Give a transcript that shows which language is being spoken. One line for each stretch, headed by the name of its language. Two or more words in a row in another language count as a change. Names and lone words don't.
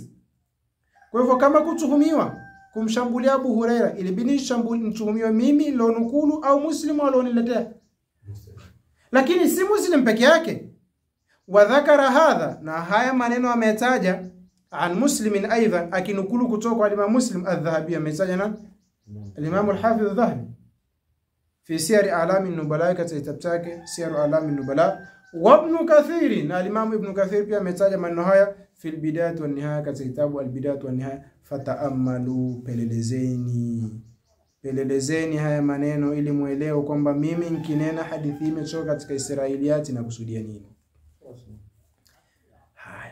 Swahili: Kwa hivyo kama kutuhumiwa kumshambulia Abu Hurairah, ilibidi mtuhumiwa mimi lonukulu au Muslim aloniletea. Lakini si Muslim peke yake.
Arabic: Wa dhakara hadha,
Swahili: na haya maneno ametaja
Arabic: an Muslimin aidan,
Swahili: akinukulu kutoka kwa Imam Muslim Adh-Dhahabi, ametaja na Imam al-Hafidh Adh-Dhahabi fi Siyar A'lam an-Nubala, katika kitabu chake Siyar A'lam an-Nubala. Wa Ibn Kathir, na Imam Ibn Kathir pia ametaja maneno haya fi al-Bidayah wa Nihaya, katika kitabu al-Bidayah wa Nihaya. Fataamalu, pelelezeni haya maneno ili muelewe kwamba mimi nikinena hadithi imetoka katika Israiliyati na kusudia nini. Haya.